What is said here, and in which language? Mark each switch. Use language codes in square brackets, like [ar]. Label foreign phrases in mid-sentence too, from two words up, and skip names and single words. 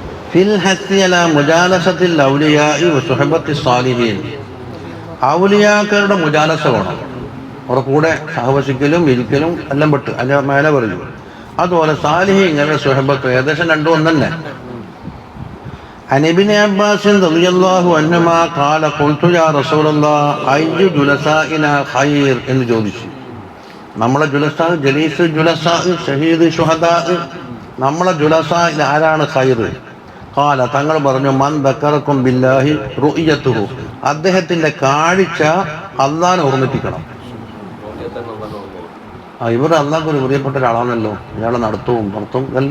[ar] في الحث على مجالسة الأولياء وصحبة الصالحين. [ml] ഔലിയാക്കളുടെ മുജാലസ വേണം, അവരുടെ കൂടെ സഹവസിക്കലും ഇരിക്കലും എല്ലാം പെട്ട് അല്ല മേലെ പറയും. അതുപോലെ സാലിഹീങ്ങളുടെ സുഹബത്ത് ഏകദേശം രണ്ടും ഒന്നെ. [ar] عن ابن عباس رضي الله عنهما قال قلت يا رسول الله أي جلسائنا خير [ml] എന്ന് ചോദിച്ചു. നമ്മളെ ജുലസാ, [ar] جليس جلساء, شهيد شهداء, [ml] നമ്മളെ ജുലസായിൽ ആരാണ് ഖൈർ? ഖാല, തങ്ങൾ പറഞ്ഞു, [ar] من ذكركم بالله رؤيته, [ml] അദ്ദേഹത്തിന്റെ കാഴ്ച അല്ലാഹനെ ഓർമ്മിപ്പിക്കണം. ഇവർ അല്ലാഹ്ക്ക് ഒരു പ്രിയപ്പെട്ട ഒരാളാണല്ലോ, ഇയാളെ നടത്തവും പുറത്തും എല്ലാം.